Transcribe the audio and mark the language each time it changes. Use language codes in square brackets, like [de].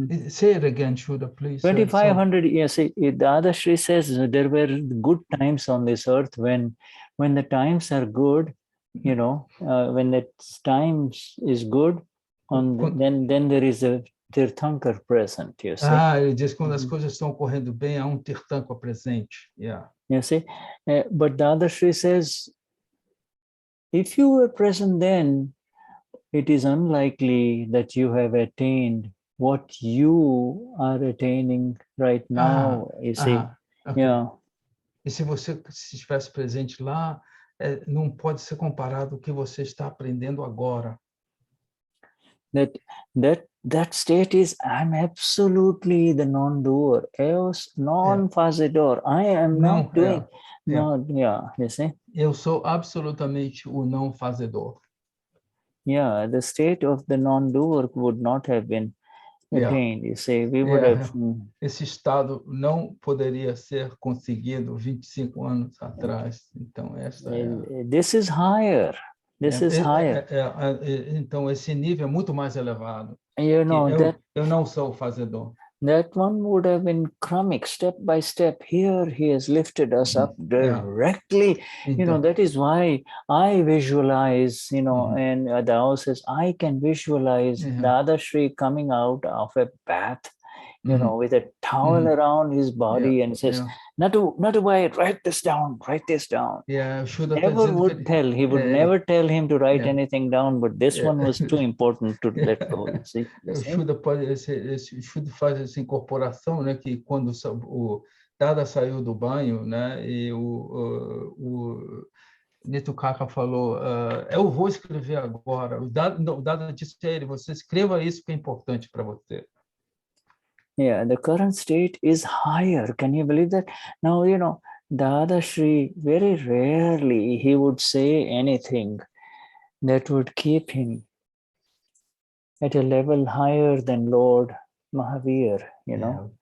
[en] Say it again, Shuddha, please. 2,500 years. The Dadashri says there were good times on this earth when the times are good, when the times is good, then there is a Tirthankar present, you see. [pt] Ele diz que quando as coisas estão correndo bem, há Tirthankar presente. [en] Yeah. You see, but Dadashri says, if you were present then, it is unlikely that you have attained what you are attaining right now, you see. Okay. Yeah. [pt] E se você estivesse presente lá, não pode ser comparado ao que você está aprendendo agora. [en] That state is, I'm absolutely the non-doer, else non-fazedor. I am not doing. You see. [pt] Eu sou absolutamente o não fazedor. [en] Yeah, the state of the non-doer would not have been attained. You see, we would have. [pt] Esse estado não poderia ser conseguido 25 anos atrás. Então essa [en] This is higher. This is higher. [pt] Então esse nível é muito mais elevado. [en] You know [pt] eu não sou o fazedor. [en] That one would have been chronic, step by step. Here he has lifted us up directly. You know, that is why I visualize, you know, and Adao says, I can visualize Dadashri coming out of a bath, you know, with a towel around his body and says, Natu Bhai, write this down. Yeah, never would tell. He would never tell him to write anything down, but this one was too important to let go. See? [pt] O Shuddha faz essa incorporação, né? Que quando o Dada saiu do banho, né? E o Nito Kaka falou, eu vou escrever agora. O Dada disse a ele, você escreva isso que é importante para você. [en] Yeah, the current state is higher. Can you believe that? Now, you know, Dadashri, very rarely he would say anything that would keep him at a level higher than Lord Mahavir, you know.